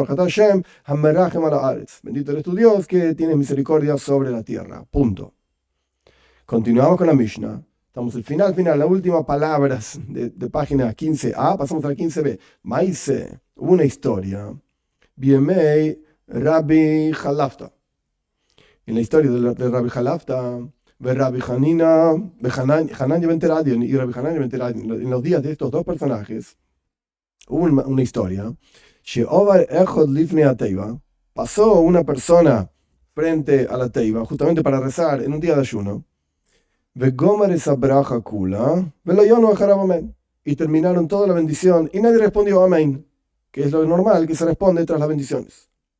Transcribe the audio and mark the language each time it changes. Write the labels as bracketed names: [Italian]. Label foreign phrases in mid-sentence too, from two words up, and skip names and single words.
[Spanish] Bendito eres tu Dios que tiene misericordia sobre la tierra. Punto. Continuamos con la Mishnah. Estamos al final, las últimas palabras de página 15a, pasamos a la 15b. Maise, una historia. [Hebrew] בימי רבי חלפתא. [Spanish] En la historia de Rabbi Halafta, Rabbi Hanina, Hanania ben Teradion y Rabbi Hanania ben Teradion, en los días de estos dos personajes, hubo una historia. Pasó una persona frente a la teiva, justamente para rezar en un día de ayuno. Y terminaron toda la bendición y nadie respondió amén, que es lo normal que se responde tras las bendiciones.